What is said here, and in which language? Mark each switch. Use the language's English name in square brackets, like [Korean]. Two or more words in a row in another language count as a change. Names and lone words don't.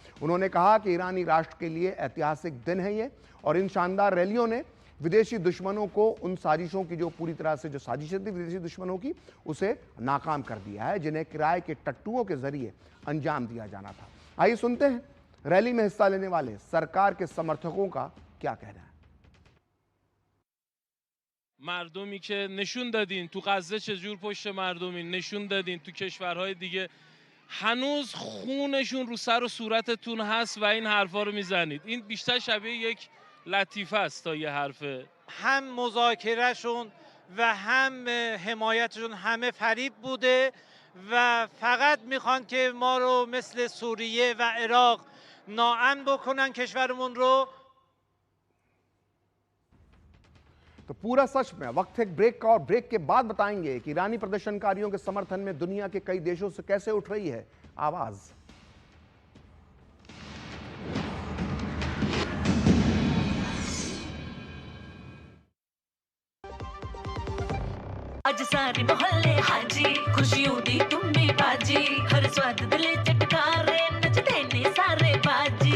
[Hindi] उन्होंने कहा कि ईरानी राष्ट्र के लिए ऐतिहासिक दिन है ये, और इन शानदार रैलियों ने विदेशी दुश्मनों को उन साजिशों की जो पूरी तरह से जो साजिशें थी विदेशी दुश्मनों की, उसे नाकाम कर दिया है जिन्हें किराए के टट्टुओं के जरिए अंजाम दिया जाना था। आइए सुनते हैं रैली में हिस्सा लेने वाले सरकार के समर्थकों का क्या कहना है। [Persian] مردمی که نشون دادین تو غزه چجور پشت مردمین، نشون دادین تو کشورهای دیگه هنوز خونشون رو سر و صورتتون هست و این حرفا رو میزنید. این بیشتر شبیه یک لطیفه است تا یه حرفه. هم مذاکرهشون و هم حمایتشون همه فریب بوده و فقط میخوان که ما رو مثل سوریه و عراق ناامن بکنن کشورمون رو. [Hindi] तो पूरा सच में वक्त एक ब्रेक का, और ब्रेक के बाद बताएंगे कि ईरानी प्रदर्शनकारियों के समर्थन में दुनिया के कई देशों से कैसे उठ रही है आवाज। [Punjabi] ਅੱਜ ਸਾਰੇ ਮੁਹੱਲੇ ਹਾਜੀ, ਖੁਸ਼ੀਆਂ ਦੀ ਤੂੰਬੀ ਬਾਜੀ, ਹਰ ਸਵਾਦ ਦਿਲੇ ਚਟਕਾਰੇ ਨੱਚਦੇ ਨੇ ਸਾਰੇ ਬਾਜੀ।